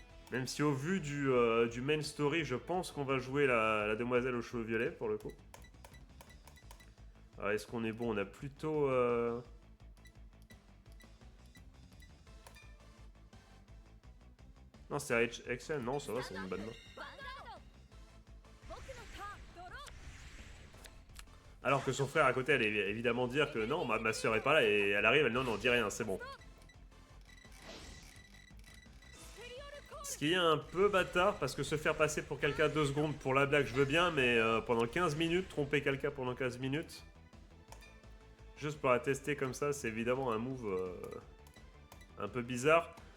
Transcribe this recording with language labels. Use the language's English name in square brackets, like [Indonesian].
[French] Même si au vu du main story je pense qu'on va jouer la demoiselle aux cheveux violets pour le coup. Alors, est-ce qu'on est bon? On a plutôt non, c'est Excel, non, ça va, c'est une bonne main. [Japanese] ヴァンガード僕のターンドロー [French] Alors que son frère à côté allait évidemment dire que non, ma soeur est pas là et elle arrive, elle non, non, dis rien, c'est bon. Ce qui est un peu bâtard parce que se faire passer pour quelqu'un 2 secondes pour la blague, je veux bien, mais pendant 15 minutes, tromper quelqu'un pendant 15 minutes, juste pour la tester comme ça, c'est évidemment un move un peu bizarre.